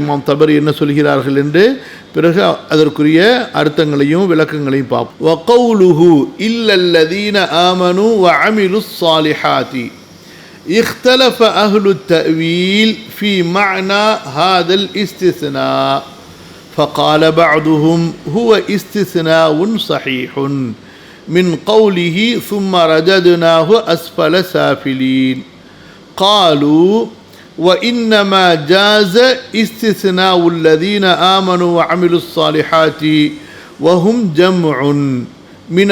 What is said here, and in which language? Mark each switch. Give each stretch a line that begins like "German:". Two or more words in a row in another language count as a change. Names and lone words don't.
Tamil: இமாம் தபரி என்ன சொல்கிறார்கள் என்று பிறகு அதற்குரிய அர்த்தங்களையும் விளக்கங்களையும் பார்ப்போம்.
Arabic: وقوله إلا الذين آمنوا وعملوا الصالحات اختلف أهل التأويل في معنى هذا الاستثناء فقال بعضهم هو استثناء صحيح من قوله ثم رددناه أسفل سافلين. قالوا وإنما جاز استثناء الذين آمنوا وعملوا الصالحات وهم جمع من